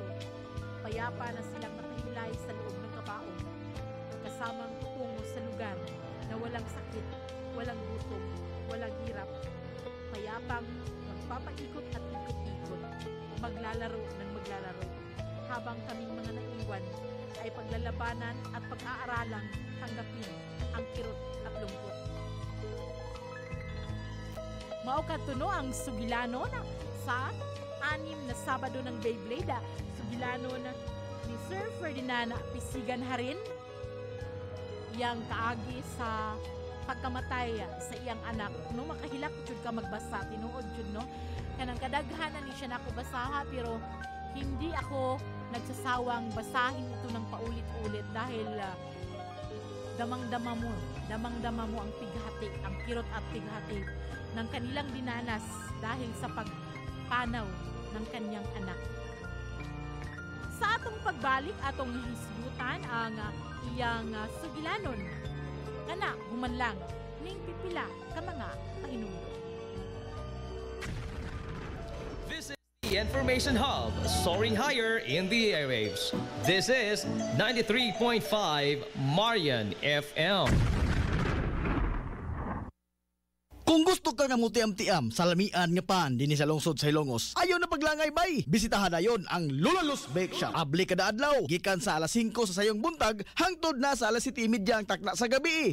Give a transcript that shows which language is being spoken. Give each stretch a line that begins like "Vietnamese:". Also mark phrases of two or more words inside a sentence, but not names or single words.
Filipino: Payapa na silang nakahilay sa loob ng kabaong, kasamang tutungo sa lugar na walang sakit, walang gutom, walang hirap. Payapang magpapaikot at ikot-ikot, maglalaro ng maglalaro, habang kaming mga naiwan ay paglalabanan at pag-aaralang tanggapin ang kirot at lungkot.
Cebuano: Mao kadto ang sugilano na sa 6 na Sabado
Filipino: ng Beyblade.
Cebuano: Sugilano na ni Sir Ferdinand Pisigan Harin, yang kaagi sa pagkamatay sa iyang anak. No makahilak jud ka magbasa tinuod jud no. Kanang kadaghanan ni siya nako basaha,
Filipino: pero hindi ako nagsasawang basahin ito ng paulit-ulit dahil damang-dama mo ang pighati, ang kirot at pighati ng kanilang dinanas dahil sa pagpanaw ng kanyang anak.
Cebuano: Sa atong pagbalik, atong hisgutan ang iyang sugilanon. Kana, humanlang, ning pipila ka mga pahinungdo.
English: This is the Information Hub, soaring higher in the airwaves. This is 93.5 Marian FM.
Cebuano: Kung gusto ka nga mutiam-tiam sa lamian nga pan dinhi sa lungsod sa Ilongos, ayaw na paglangay bay. Bisitahan na yon ang Lulalos Bake Shop. Abli kada adlaw, gikan sa alas 5 sa sayong buntag hangtod na sa alas 7:30 ang takna sa gabi.